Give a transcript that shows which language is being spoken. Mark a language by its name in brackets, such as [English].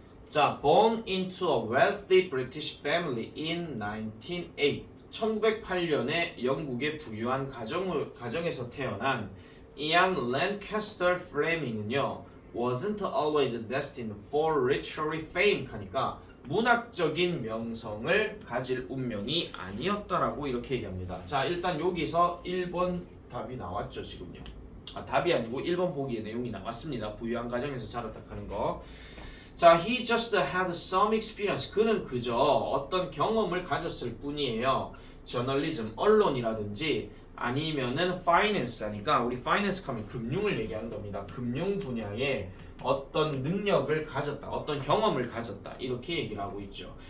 [English] 자, born into a wealthy British family in 1908. [Korean] 1908년에 영국의 부유한 가정에서 태어난 이안 랜캐스터 플레밍은요, [English] wasn't always destined for literary fame [Korean] 하니까 문학적인 명성을 가질 운명이 아니었다라고 이렇게 얘기합니다. 자, 일단 여기서 1번 답이 나왔죠, 지금요. 답이 아니고 1번 보기의 내용이 나왔습니다. 부유한 가정에서 자랐다 하는 거. [English] 자, he just had some experience. [Korean] 그는 그저 어떤 경험을 가졌을 뿐이에요. 저널리즘, 언론이라든지 아니면은 finance 하니까 우리 finance 하면 금융을 얘기하는 겁니다. 금융 분야에 어떤 능력을 가졌다, 어떤 경험을 가졌다 이렇게 얘기를 하고 있죠.